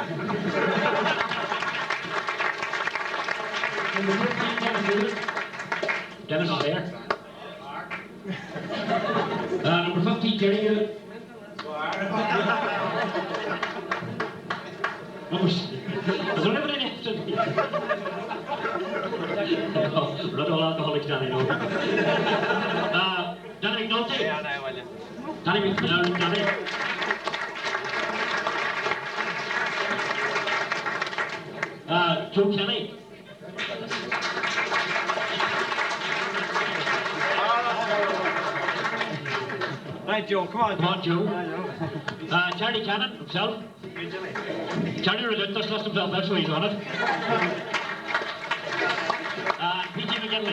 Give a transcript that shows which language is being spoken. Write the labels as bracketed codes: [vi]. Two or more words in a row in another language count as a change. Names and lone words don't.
[en] Number 13, Dennis is there. Number 15, Jerry Hewitt. Is there anybody next to me? alcoholics, Danny, no. Danny McNulty. Danny McNulty. Danny. Joe Kelly. Right, Joe, come on. Come on, Joe. Charlie Cannon himself. Charlie Relentless lost himself, that's why he's on it. PJ McGinley.